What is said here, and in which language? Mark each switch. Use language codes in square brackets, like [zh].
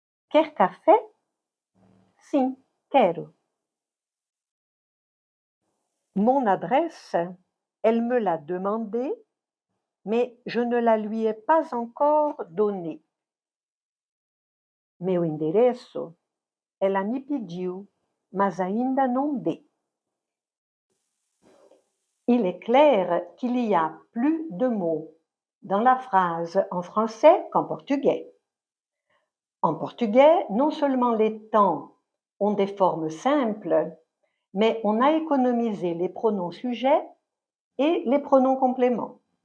[pt] Quer café? Sim, quero. [fr] Mon adresse, elle me l'a demandée, mais je ne la lui ai pas encore donnée. [pt] Meu endereço, ela me pediu, mas ainda não dei. [fr] Il est clair qu'il y a plus de mots dans la phrase en français qu'en portugais. En portugais, non seulement les temps ont des formes simples, mais on a économisé les pronoms sujets et les pronoms compléments.